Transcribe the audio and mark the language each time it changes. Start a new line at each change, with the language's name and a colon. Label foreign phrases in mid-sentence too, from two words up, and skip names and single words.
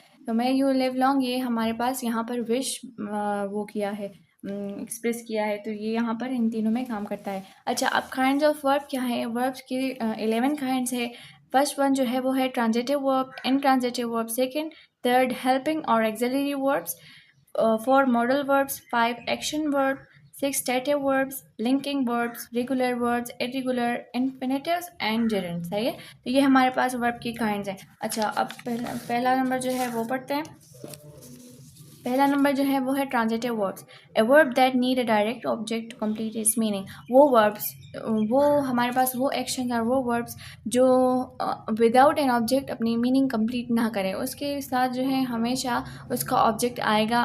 Hindi: तो
English: may you live long,
Hindi: ये हमारे पास यहाँ पर विश वो किया है, एक्सप्रेस किया है, तो ये यहाँ पर इन तीनों में काम करता है। अच्छा, अब
English: kinds of verb
Hindi: क्या है?
English: verbs के 11 kinds है। first one
Hindi: जो है वो है
English: transitive verb, intransitive verb second, third helping और auxiliary verbs, 4 modal verbs, 5 action verb, 6 stative verbs, linking verbs, regular verbs, irregular, infinitives and gerunds।
Hindi: सही है। तो ये हमारे पास वर्ब की काइंड्स हैं। अच्छा, अब पहला नंबर जो है वो पढ़ते हैं। पहला नंबर जो है वो है
English: transitive verbs. A verb that need a direct object to complete its meaning.
Hindi: वो हमारे पास वो एक्शन और वो वर्ब्स जो
English: without an object
Hindi: अपनी
English: meaning complete
Hindi: ना करें, उसके साथ जो है हमेशा उसका ऑब्जेक्ट आएगा।